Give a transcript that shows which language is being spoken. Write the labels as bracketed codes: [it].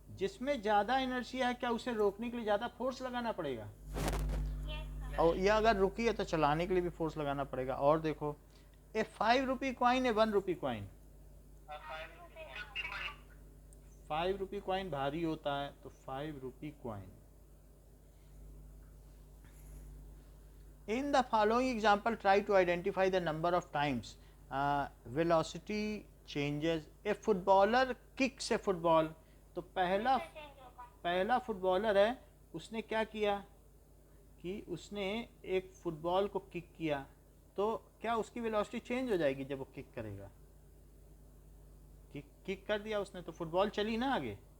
[hi] जिसमें ज्यादा इनर्शिया है, क्या उसे रोकने के लिए ज्यादा फोर्स लगाना पड़ेगा? और या अगर रुकी है तो चलाने के लिए भी फोर्स लगाना पड़ेगा। और देखो, ए 5 रुपी कॉइन है 1 रुपी कॉइन? 5 रुपी कॉइन भारी होता है, तो 5 rupee coin [en] In the following example, try to identify the number of times velocity changes. A footballer kicks a football. [hi] तो पहला फुटबॉलर है, उसने क्या किया कि उसने एक फुटबॉल को किक किया, तो क्या उसकी वेलोसिटी चेंज हो जाएगी जब वो किक करेगा? किक कर दिया उसने तो फुटबॉल चली ना आगे।